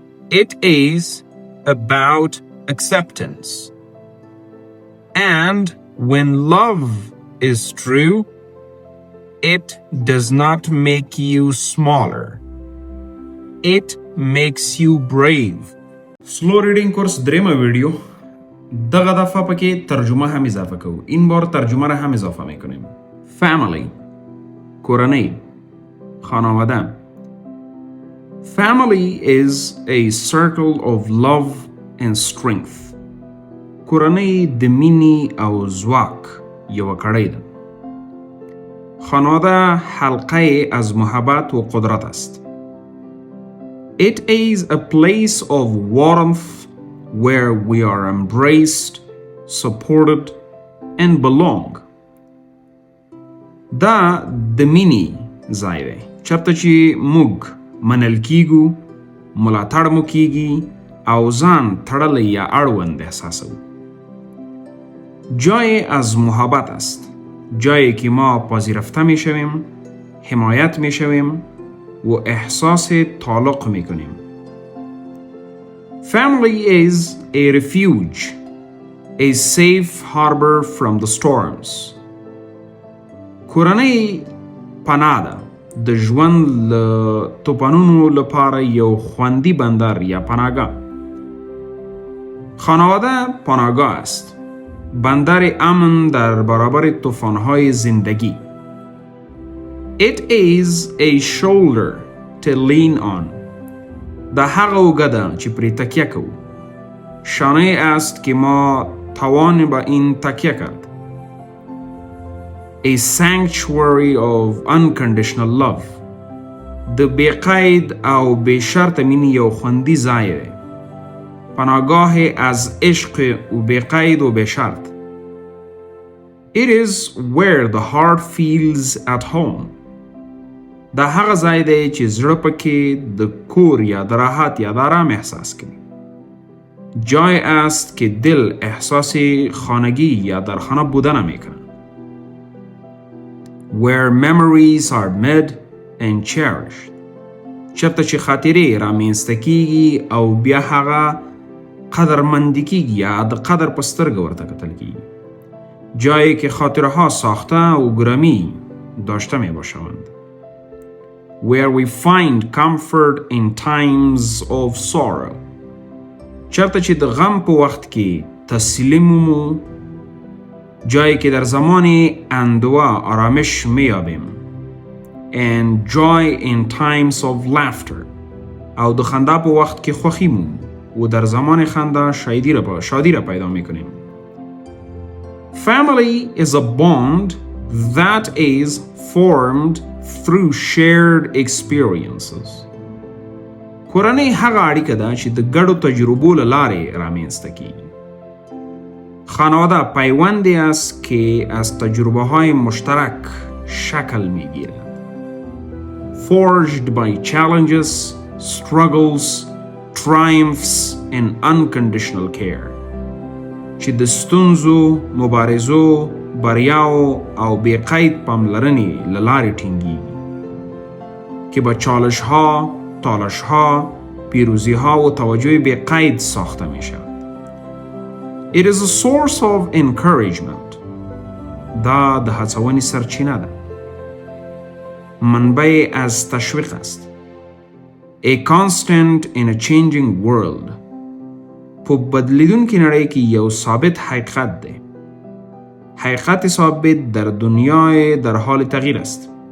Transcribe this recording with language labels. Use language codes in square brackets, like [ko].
[en] It is about acceptance. And when love is true, it does not make you smaller. It makes you brave. [ps] سلو ریډینګ کورس دریمه ویډیو. دغه دفعه پکې ترجمه هم اضافه کوو. [fa] این بار ترجمه را هم اضافه میکنیم. Family کورنۍ، خانواده. [en] Family is a circle of love and strength. [ps] کورنۍ د مینې او ځواک یوه کړۍ ده. [fa] خانواده حلقه از محبت و قدرت است. [en] It is a place of warmth where we are embraced, supported and belong. [ps] دا د مینې ځای دی چېرته چې موږ منل کیږو، ملاتړ مو کیږي او ځان تړلی یا اړوند احساسوو. [fa] جای از محبت است، جایی که ما پذیرفته می شویم، حمایت می شویم و احساس تعلق می کنیم. [en] Family is a refuge, a safe harbor from the storms. [ps] کورنۍ پناه ده، د ژوند له توپانونو لپاره یو خوندي بندر یا پناهګاه. [fa] خانواده پناهگاه است. بندر امن در برابر طوفان‌های زندگی. [en] It is a shoulder to lean on. [ps] دا هغه اوږه ده چې پرې تکیه کوو. [fa] شانه است که ما توان به این تکیه کرد. [en] A sanctuary of unconditional love. [ps] د بی‌قید او بې شرطه مینې یو خوندي ځای دی. [fa] پناهگاه از عشق و بی‌قید و بې شرط. [en] It is where the heart feels at home. [ps] دا هغه ځای دی چې زړه پکې د کور یا د راحت یا د آرام احساس کوي. [fa] جای است که دل احساس خانگی یا در خانه بودن میکنه. [en] Where memories are made and cherished. [ps] چرته چې خاطرې رامنځته کیږي او بیا هغه قدرمندی کیږي یا د قدر په سترګه ورته کتل کیږي. [fa] جایی که خاطره ها ساخته و گرامی داشته می باشند. [en] Where we find comfort in times of sorrow. [ps] چرته چې د غم په وخت کې تسلی مومو. [fa] جایی که در زمان اندوه آرامش میابیم. [en] And joy in times of laughter. [ps] او د خنده په وخت کې خوښي مومو [fa] و در زمان خنده شادی را پیدا میکنیم. [en] Family is a bond that is formed through shared experiences. [ps] کورنۍ هغه اړیکه ده چې د ګډو تجربو له لارې رامنځته کیږي. [fa] خانواده پیوندی است که از تجربه های مشترک شکل میگیرد. [en] Forged by challenges, struggles, triumphs and unconditional care. [ps] چې د ستونزو، مبارزو، بریاو او بی‌قید پاملرنې له لارې ټینګیږي. [fa] که با چالش‌ها، تالش‌ها، پیروزی‌ها و توجه بی‌قید ساخته می‌شود. [en] It is a source of encouragement. [ps] دا د هڅونې سرچینه ده. [fa] منبع از تشویق است. [en] A constant in a changing world. [ps] په بدلیدونکې نړۍ کې یو ثابت حقیقت دی. [fa] حقیقت ثابت در دنیای در حال تغییر است.